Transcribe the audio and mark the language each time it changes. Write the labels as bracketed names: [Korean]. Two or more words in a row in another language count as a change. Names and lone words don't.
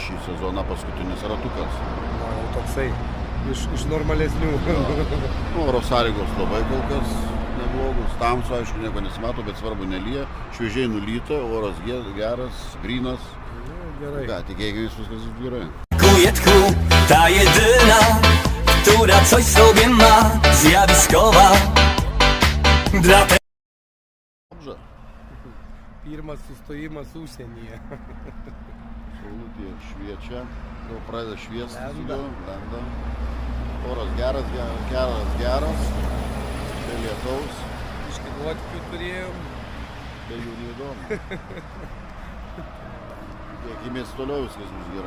[Lithuanian] Šį sezoną paskutinis ratukas. Toksai, iš normalesnių. Oro sąlygos labai kol kas neblogus, tamsu, aišku, nieko nesimato, bet svarbu nelyja, šviežiai nulyta, oras geras, grynas. Gerai. Ką, tikėkime, viskas bus gerai. [Polish] Kujeczku, ta jedyna, która coś sobie ma, zjawiskowa. Dlatego [Lithuanian] Pirmas sustojimas užsienyje. Saulutė šviečia, jau pradeda šviesti, lenda. Oras geras, be lietaus. Iški nuotykių turėjom. Be jų neįdomu. Tikėkimės toliau viskas bus gerai.